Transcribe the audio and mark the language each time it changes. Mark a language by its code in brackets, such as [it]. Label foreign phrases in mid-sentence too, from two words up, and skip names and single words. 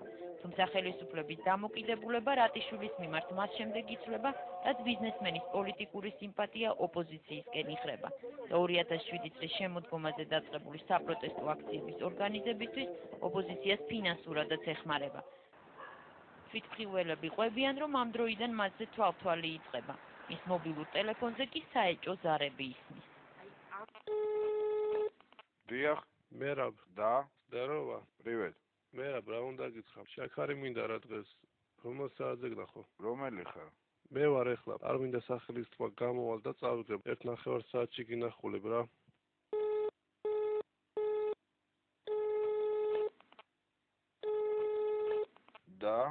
[ka] თუმცა ხელისუფლების დამოკიდებულება რატიშვილის მიმართ მას შემდეგ იცვლება, რაც ბიზნესმენის პოლიტიკური სიმპათია ოპოზიციისკენ იხრება და 2007 წლის შემოდგომაზე დაწყებული საპროტესტო აქციების ორგანიზებისთვის ოპოზიციას ფინანსურადაც ეხმარება. თვითმხილველები ყვებიან, რომ ამ დროიდან მასზე თვალთვალი იწყება. მის მობილურ ტელეფონზე კი საეჭო ზარები ისმის. Диах, [ru] Мераб, да, здорово, привет. Мераб, [ka] რა უნდა გითხრა? შაქარი მინდა რა დღეს. რომელ საათზე გნახო? რომელი ხარ? მე ვარ ეხლა. არ მინდა სახელის თქმა გამოვალ და წავიღებ. 1.5 საათში გინახულებ რა. Да.